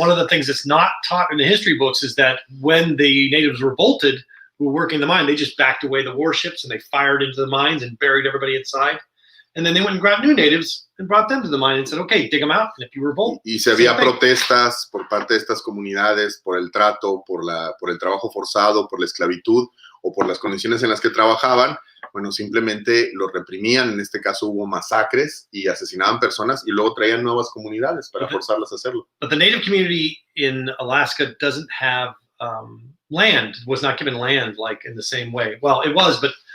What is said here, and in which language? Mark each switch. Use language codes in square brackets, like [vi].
[en] And one of the things that's not taught in the history books is that when the natives revolted, who were working the mine, they just backed away the warships and they fired into the mines and buried everybody inside. And then they went and grabbed new natives and brought them to the mine and said, okay, dig them out. And if you revolt, [es] y se había protestas por parte de estas comunidades por el trato, por el trabajo forzado, por la esclavitud o por las condiciones en las que trabajaban. Bueno, simplemente los reprimían. En este caso hubo masacres y asesinaban personas y luego traían nuevas comunidades para forzarlas a hacerlo. [en] But the native community in Alaska doesn't have land, was not given land like in the same way. Well, it was, but